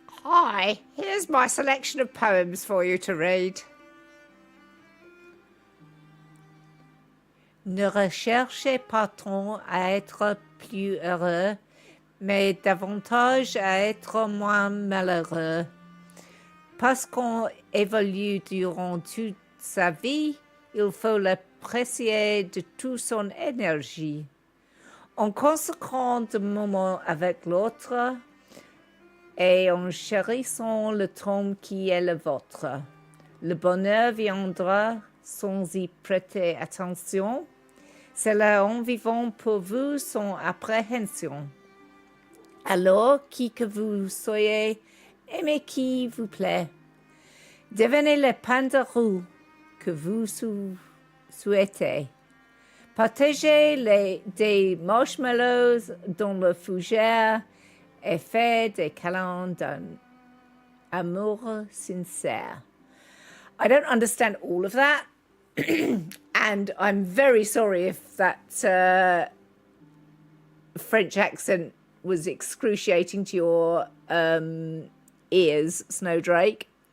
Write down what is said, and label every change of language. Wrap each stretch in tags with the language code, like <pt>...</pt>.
<en>Hi, here's my selection of poems for you to read.</en> <fr>Ne recherchez pas tant à être plus heureux, mais davantage à être moins malheureux. Parce qu'on évolue durant toute sa vie, il faut l'apprécier de toute son énergie. En consacrant des moments avec l'autre, et en chérissant le temps qui est le vôtre. Le bonheur viendra sans y prêter attention. C'est là en vivant pour vous sans appréhension. Alors, qui que vous soyez, aimez qui vous plaît. Devenez le pain de roue que vous souhaitez. Partagez des marshmallows dans le fougère et fait des câlins d'un amour sincere.</fr> <en>I don't understand all of that, and I'm very sorry if that French accent was excruciating to your ears, Snowdrake.</en>